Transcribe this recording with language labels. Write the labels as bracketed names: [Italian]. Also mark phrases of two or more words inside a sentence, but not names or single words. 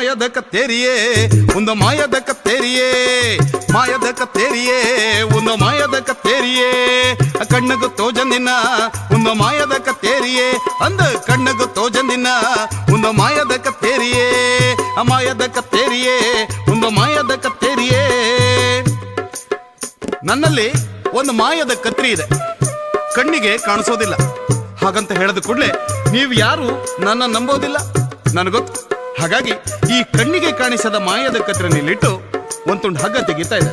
[Tulu] ಕತ್ತೇರಿಯೇ ಒಂದು ಮಾಯದ ಕತ್ತೇರಿಯೇ ಮಾಯದ ಕತ್ತೇರಿಯೇ ಒಂದು ಮಾಯದ ಕತ್ತೇರಿಯೇ ಕಣ್ಣಗು ತೋಜಂದಿನ ಒಂದು ಮಾಯದ ಕತ್ತೇರಿಯೇ ಅಂದ ಕಣ್ಣಗು ತೋಜಂದಿನ ಒಂದು ಮಾಯದ ಕತ್ತೇರಿಯೇ ಮಾಯದ ಕತ್ತೇರಿಯೇ ಒಂದು ಮಾಯದ ಕತ್ತೇರಿಯೇ. [Kannada] ನನ್ನಲ್ಲಿ ಒಂದು ಮಾಯದ ಕತ್ರಿ ಇದೆ, ಕಣ್ಣಿಗೆ ಕಾಣಿಸೋದಿಲ್ಲ. ಹಾಗಂತ ಹೇಳಿದ ಕೂಡಲೇ ನೀವು ಯಾರು ನನ್ನ ನಂಬೋದಿಲ್ಲ, ನನಗೊತ್ತು. ಹಾಗಾಗಿ ಈ ಕಣ್ಣಿಗೆ ಕಾಣಿಸದ ಮಾಯದ ಕತ್ರಿನಲ್ಲಿಟ್ಟು ಒಂದು ತುಂಡು ಹಗ್ಗ ತೆಗಿತಾ ಇದೆ.